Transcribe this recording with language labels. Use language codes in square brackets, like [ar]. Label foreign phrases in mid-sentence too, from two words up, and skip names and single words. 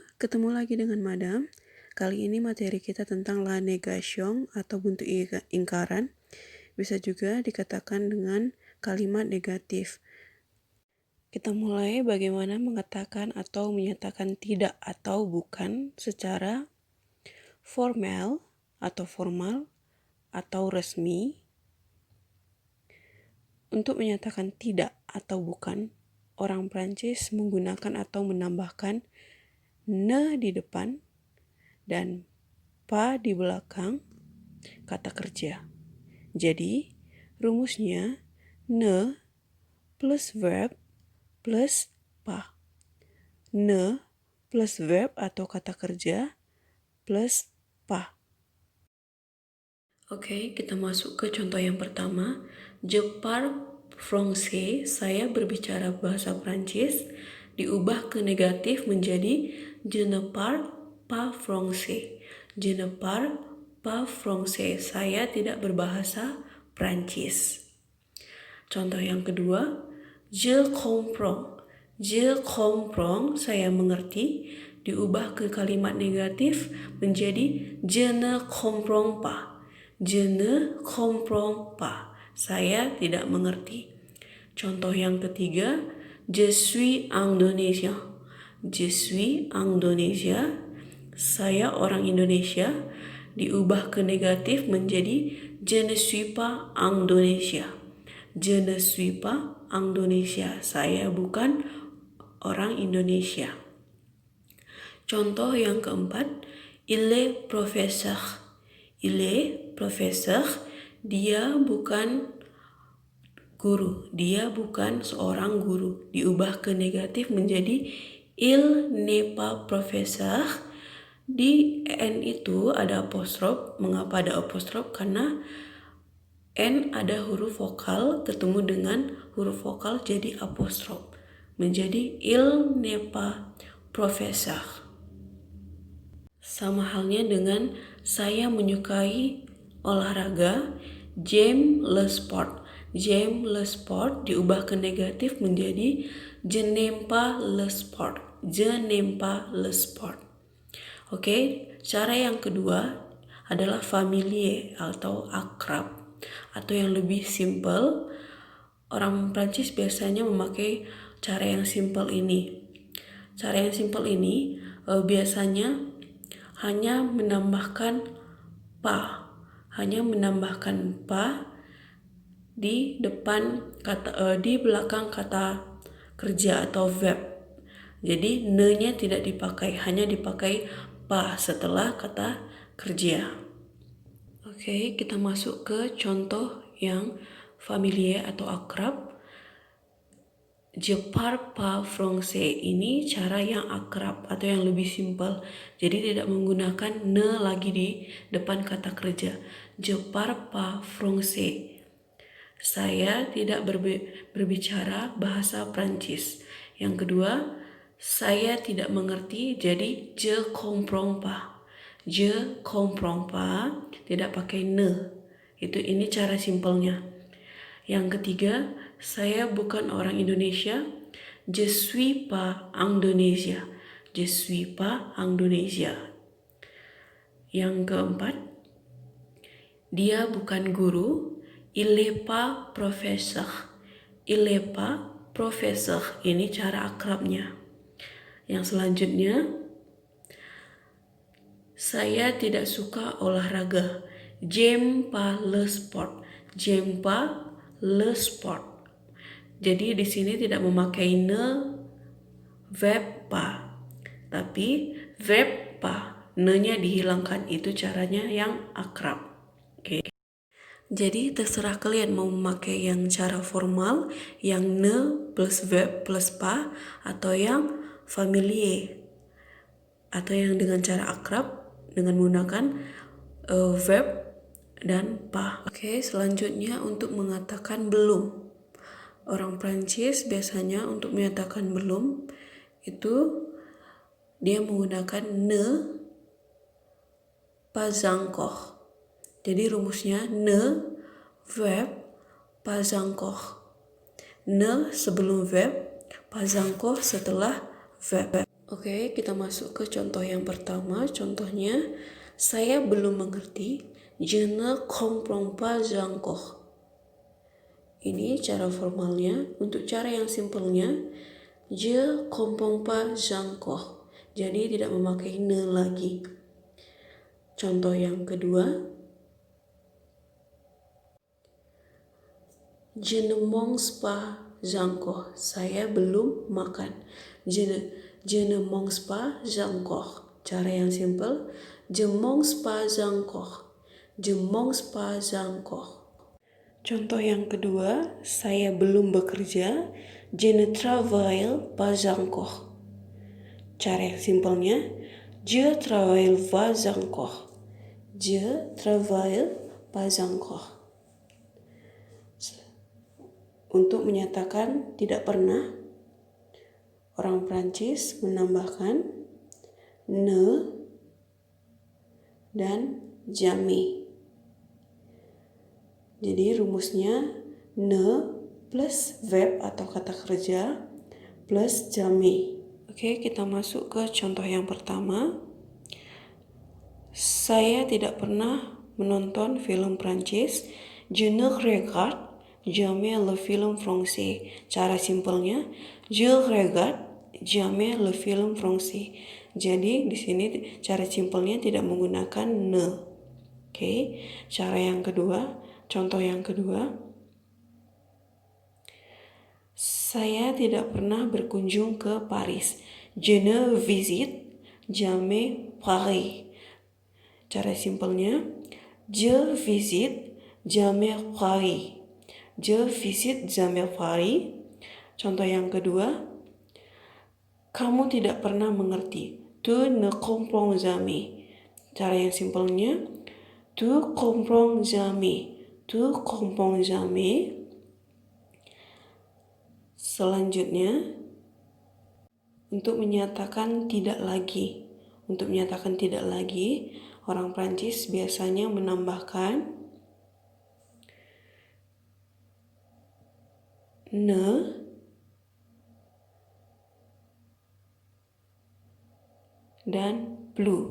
[id] ketemu lagi dengan Madam. Kali ini materi kita tentang [fr] la négation [id] atau bentuk ingkaran. Bisa juga dikatakan dengan kalimat negatif. Kita mulai bagaimana mengatakan atau menyatakan tidak atau bukan secara formal atau resmi. Untuk menyatakan tidak atau bukan, orang Prancis menggunakan atau menambahkan ne di depan dan pa di belakang kata kerja. Jadi, rumusnya ne plus verb plus pa. Ne plus verb atau kata kerja plus pa. Oke, kita masuk ke contoh yang pertama. [fr] Je parle français, [id] saya berbicara bahasa Prancis, diubah ke negatif menjadi [fr] je ne parle pas français. Je ne parle pas français, [id] saya tidak berbahasa Prancis. Contoh yang kedua, [fr] je comprends. Je comprends, [id] saya mengerti, diubah ke kalimat negatif menjadi [fr] je ne comprends pas. Je ne comprends pas, [id] saya tidak mengerti. Contoh yang ketiga, [fr] je suis indonésien. Je suis indonésien, [id] saya orang Indonesia, diubah ke negatif menjadi [fr] je ne suis pas indonésien. Je ne suis pas Indonesia, [id] saya bukan orang Indonesia. Contoh yang keempat, [fr] il est professeur. Il est professeur, [id] dia bukan guru, dia bukan seorang guru. Diubah ke negatif menjadi [fr] il n'est pas professeur. [id] Di n itu ada apostrof. Mengapa ada apostrof? Karena n ada huruf vokal ketemu dengan huruf vokal jadi apostrof. Menjadi [fr] il n'est pas professeur. [id] Sama halnya dengan saya menyukai olahraga, [fr] j'aime le sport. J'aime le sport [id] diubah ke negatif menjadi [fr] je n'aime pas le sport. Je n'aime pas le sport. [id] Oke, cara yang kedua adalah familier atau akrab atau yang lebih simple. Orang Prancis biasanya memakai cara yang simple ini. Cara yang simple ini biasanya hanya menambahkan pa, di depan kata di belakang kata kerja atau verb. Jadi ne-nya tidak dipakai, hanya dipakai pa setelah kata kerja. Oke, kita masuk ke contoh yang familiar atau akrab. [fr] Je parle pas français, [id] ini cara yang akrab atau yang lebih simpel. Jadi tidak menggunakan ne lagi di depan kata kerja. [fr] Je parle pas français, [id] saya tidak berbicara bahasa Prancis. Yang kedua, saya tidak mengerti, jadi [fr] je comprends pas. Je comprends pas, [id] tidak pakai ne. Ini cara simpelnya. Yang ketiga, saya bukan orang Indonesia. [fr] Je suis pas Indonesia. Je suis pas Indonesia. [id] Yang keempat, dia bukan guru. [fr] Il est pas professeur. Il est pas professeur. [id] Ini cara akrabnya. Yang selanjutnya, saya tidak suka olahraga. [fr] J'aime pas le sport. J'aime pas le sport. [id] Jadi di sini tidak memakai ne verb pas, tapi verb pas, ne-nya dihilangkan. Itu caranya yang akrab. Oke. Jadi terserah kalian mau memakai yang cara formal, yang ne plus verb plus pas, atau yang familiar, atau yang dengan cara akrab dengan menggunakan verb dan pas. Oke, selanjutnya untuk mengatakan belum. Orang Prancis biasanya untuk menyatakan belum itu dia menggunakan [fr] ne pas encore. [id] Jadi rumusnya ne verb [fr] pas encore. [id] Ne sebelum verb, [fr] pas encore [id] setelah verb. Oke, kita masuk ke contoh yang pertama. Contohnya, saya belum mengerti. [fr] Je ne comprends pas encore. [id] Ini cara formalnya. Untuk cara yang simpelnya, [fr] je comprends pas encore. [id] Jadi tidak memakai ne lagi. Contoh yang kedua, [fr] je ne mange pas encore. [id] Saya belum makan. [fr] Je ne mange pas encore. [id] Cara yang simpel, [fr] je mange pas encore. Je mange pas encore. [id] Contoh yang kedua, saya belum bekerja. [fr] Je ne travaille pas encore. [id] Cara yang simpelnya, [fr] je travaille pas encore. Je travaille pas encore. [id] Untuk menyatakan tidak pernah, orang Prancis menambahkan ne dan jamais. Jadi rumusnya ne plus verb atau kata kerja plus jamais. Oke, kita masuk ke contoh yang pertama. Saya tidak pernah menonton film Prancis. [fr] Je ne regarde jamais le film français. [id] Cara simpelnya, [fr] je regarde jamais le film français. [id] Jadi di sini cara simpelnya tidak menggunakan ne. Oke, cara yang kedua, contoh yang kedua. Saya tidak pernah berkunjung ke Paris. [fr] Je ne visite jamais Paris. [id] Cara simpelnya, [fr] je visite jamais Paris. Je visite jamais Paris. [id] Contoh yang kedua, kamu tidak pernah mengerti. [fr] Tu ne comprends jamais. [id] Cara yang simpelnya, [fr] tu comprends jamais. Tu comprends jamais. [id] Selanjutnya, untuk menyatakan tidak lagi. Untuk menyatakan tidak lagi, orang Prancis biasanya menambahkan ne dan plus.